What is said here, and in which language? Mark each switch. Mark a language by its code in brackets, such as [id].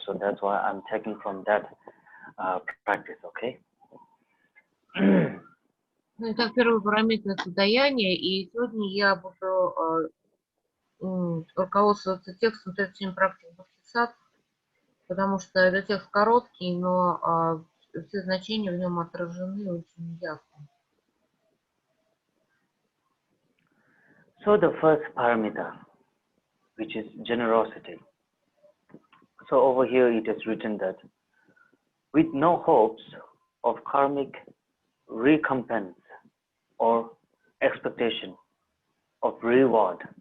[en] So that's why I'm taking from that practice, okay? [ru] Итак, первый параметр – это даяние, и сегодня я буду руководствоваться текстом 37 практик Бодхисаттв, потому что это текст короткий, но все значения в нем отражены очень ясно. [en] So the first paramita, which is generosity. So over here it is written that with no hopes of karmic recompense or expectation of reward.